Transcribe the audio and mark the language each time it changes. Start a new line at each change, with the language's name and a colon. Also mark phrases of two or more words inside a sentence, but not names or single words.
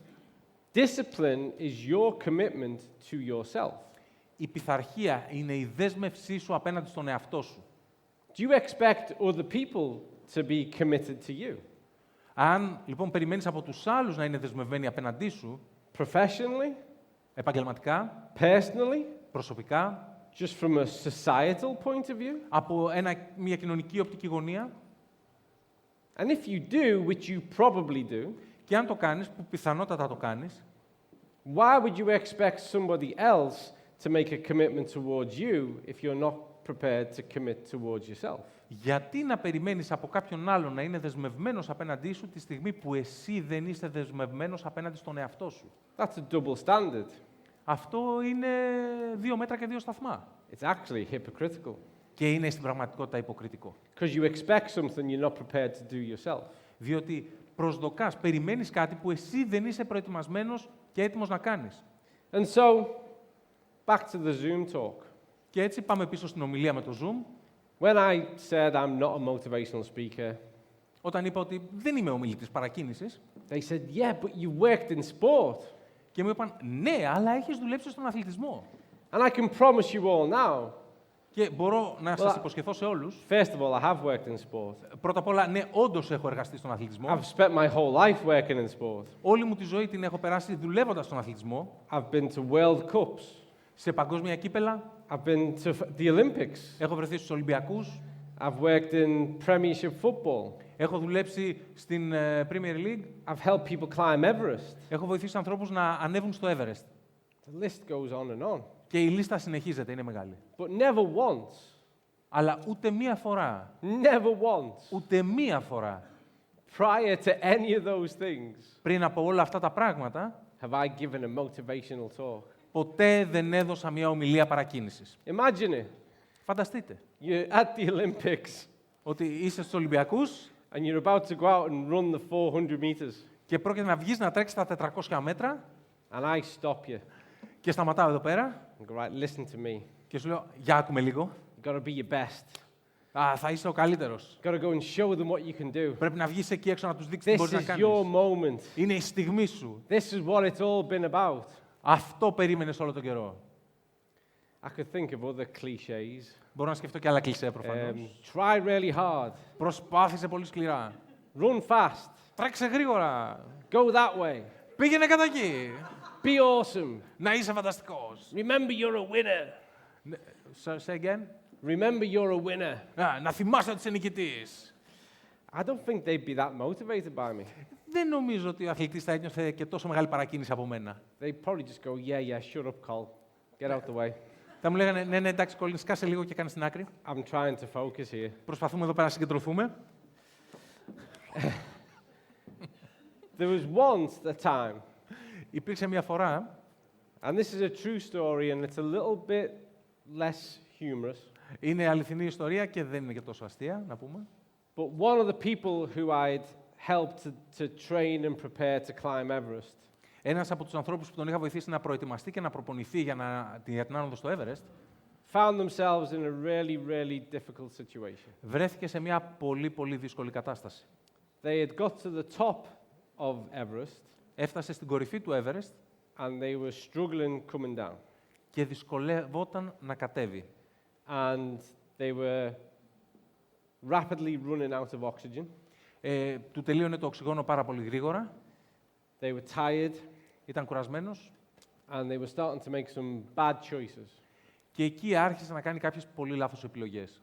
English: discipline is your commitment to yourself.
Greek: η πειθαρχία είναι η δέσμευσή σου απέναντι στον εαυτό σου.
English: Do you expect other people to be committed to you?
Greek: Αν λοιπόν περιμένεις από τους άλλους να είναι δεσμευμένοι απέναντί σου,
English: Professionally?
Greek: επαγγελματικά,
English: Personally?
Greek: προσωπικά,
English: Just from a societal point of view?
Greek: από μια κοινωνική οπτική γωνία,
English: And if you do, which you probably do,
Greek: και αν το κάνεις, που πιθανότατα το κάνεις,
English: why would you expect somebody else to make a commitment towards you if you're not prepared to commit towards yourself?
Greek: γιατί να περιμένεις από κάποιον άλλον να είναι δεσμευμένος απέναντί σου τη στιγμή που εσύ δεν είσαι δεσμευμένος απέναντι στον εαυτό σου?
English: That's a double standard.
Greek: Αυτό είναι 2 μέτρα και 2 σταθμά.
English: It's actually hypocritical
Greek: Και είναι στην πραγματικότητα υποκριτικό.
English: because you expect something you're not prepared to do yourself.
Greek: Διότι προσδοκάς, περιμένεις κάτι που εσύ δεν είσαι προετοιμασμένος και έτοιμος να κάνεις.
English: And so, back to the Zoom talk.
Greek: Και έτσι πάμε πίσω στην ομιλία με το Zoom.
English: When I said I'm not a motivational speaker,
Greek: Όταν είπα ότι δεν είμαι ομιλητής παρακίνησης,
English: they said, yeah, but you worked in sport.
Greek: και μου είπαν, ναι, αλλά έχεις δουλέψει στον αθλητισμό.
English: And I can promise you all now,
Greek: Και μπορώ να σας υποσχεθώ σε όλους,
English: first of all, I have worked in sport.
Greek: πρώτα απ' όλα, ναι, όντως έχω εργαστεί στον αθλητισμό.
English: I've spent my whole life working in sport.
Greek: Όλη μου τη ζωή την έχω περάσει δουλεύοντας στον αθλητισμό,
English: I've been to World Cups.
Greek: σε παγκόσμια κύπελα,
English: I've been to the Olympics.
Greek: έχω βρεθεί στους Ολυμπιακούς,
English: I've worked in Premiership football.
Greek: έχω δουλέψει στην Premier League,
English: I've helped people climb Everest.
Greek: έχω βοηθήσει ανθρώπους να ανέβουν στο Everest.
English: The list goes on and on.
Greek: Και η λίστα συνεχίζεται, είναι μεγάλη.
English: But never once,
Greek: Αλλά ούτε μία φορά,
English: never once,
Greek: ούτε μία φορά,
English: prior to any of those things,
Greek: πριν από όλα αυτά τα πράγματα,
English: have I given a motivational talk.
Greek: ποτέ δεν έδωσα μια ομιλία παρακίνησης.
English: Imagine it.
Greek: Φανταστείτε
English: You're at the Olympics
Greek: ότι είσαι στους Ολυμπιακούς
English: and you're about to go out and run the 400 meters.
Greek: και πρόκειται να βγεις να τρέξεις τα 400 μέτρα
English: And I stop you
Greek: και σταματάω εδώ πέρα
English: and go, right, listen to me.
Greek: και σου λέω, για άκουμε λίγο.
English: You've got to be your best.
Greek: Θα είσαι ο καλύτερος.
English: You've got to go and show them what you can do.
Greek: Πρέπει να βγεις εκεί έξω να τους δείξεις τι
English: This
Greek: μπορείς να
English: is
Greek: κάνεις.
English: your moment.
Greek: Είναι η στιγμή σου.
English: This is what it's all been about.
Greek: Αυτό περίμενες όλο τον καιρό.
English: I could think of other cliches.
Greek: Μπορώ να σκεφτώ και άλλα κλισέ προφανώς.
English: Try really hard.
Greek: Προσπάθησε πολύ σκληρά.
English: Run fast.
Greek: Τρέξε γρήγορα.
English: Go that way.
Greek: Πήγαινε κατά εκεί.
English: Be awesome.
Greek: Να είσαι φανταστικός.
English: Remember you're a winner. Say again. Remember you're a winner.
Greek: Να θυμάσαι ότι είσαι νικητής.
English: I don't think they'd be that motivated by me.
Greek: Δεν νομίζω ότι ο αθλητής θα ένιωθε και τόσο μεγάλη παρακίνηση από μένα.
English: They'd probably just go, yeah, shut up, Col. Get out the way.
Greek: Θα μου λέγανε, ναι, εντάξει, Colin, σκάσε λίγο και κάνε στην άκρη.
English: I'm trying to focus here.
Greek: Προσπαθούμε εδώ πέρα να συγκεντρωθούμε.
English: There was once a time,
Greek: Υπήρξε μια φορά,
English: and this is a true story, and it's a little bit less humorous,
Greek: είναι αληθινή ιστορία και δεν είναι και τόσο αστεία, να πούμε.
English: but one of the people who I'd helped to train and prepare to climb Everest
Greek: Ένας από τους ανθρώπους που τον είχα βοηθήσει να προετοιμαστεί και να προπονηθεί για την άνοδο στο Everest,
English: found themselves in a really, really difficult situation.
Greek: βρέθηκε σε μια πολύ, πολύ δύσκολη κατάσταση.
English: They had got to the top of Everest,
Greek: Έφτασε στην κορυφή του Everest
English: and they were struggling coming down.
Greek: και δυσκολεύονταν να κατέβει.
English: And they were rapidly running out of oxygen.
Greek: Του τελείωνε το οξυγόνο πάρα πολύ γρήγορα,
English: They were tired,
Greek: ήταν κουρασμένος
English: and they were starting to make some bad choices.
Greek: και εκεί άρχισε να κάνει κάποιες πολύ λάθος επιλογές.